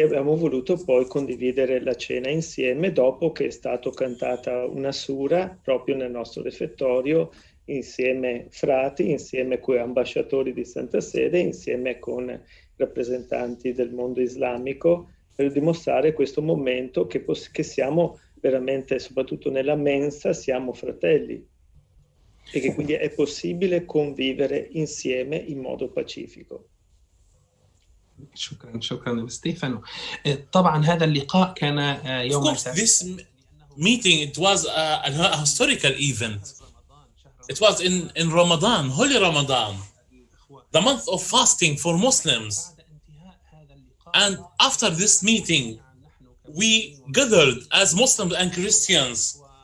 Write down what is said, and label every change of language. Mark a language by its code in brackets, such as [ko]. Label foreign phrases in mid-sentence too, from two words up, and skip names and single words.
[it] abbiamo voluto poi condividere la cena insieme dopo che è stata cantata una sura proprio nel nostro refettorio, insieme frati, insieme con ambasciatori di Santa Sede, insieme con rappresentanti del mondo islamico, per dimostrare questo momento che siamo veramente, soprattutto nella mensa, siamo fratelli e che quindi è possibile convivere insieme in modo pacifico. [ar] شكرا ستيفانو. طبعا هذا اللقاء كان يوم [en] This meeting, it was a historical event. It was in Ramadan, Holy Ramadan, the month of fasting for Muslims. And after this meeting, we gathered as Muslims and Christians,